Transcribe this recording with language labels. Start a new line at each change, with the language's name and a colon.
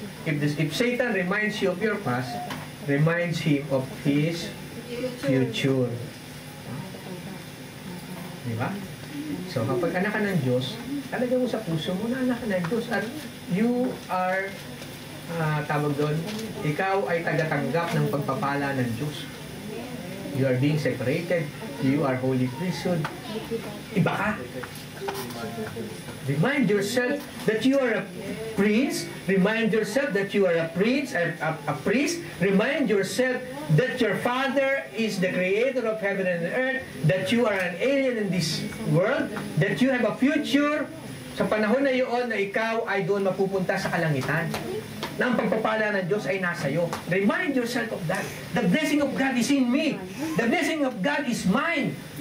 English: If Satan reminds you of your past, reminds him of his future.
Filipino: Di ba? So, kapag anak ka ng Diyos, talaga mo sa puso mo na anak ka ng Diyos
English: at you are,
Filipino: tawag doon, ikaw ay tagatanggap ng pagpapala ng Diyos.
English: You are being separated. You are holy priesthood.
Filipino: Iba ka.
English: Remind yourself that you are a prince. Remind yourself that you are a prince, a priest. Remind yourself that your Father is the creator of heaven and earth, that you are an alien in this world, that you have a future
Filipino: sa panahon na iyon na ikaw ay doon mapupunta sa kalangitan. Na ang pagpapala ng Diyos ay nasa iyo.
English: Remind yourself of that. The blessing of God is in me. The blessing of God is mine.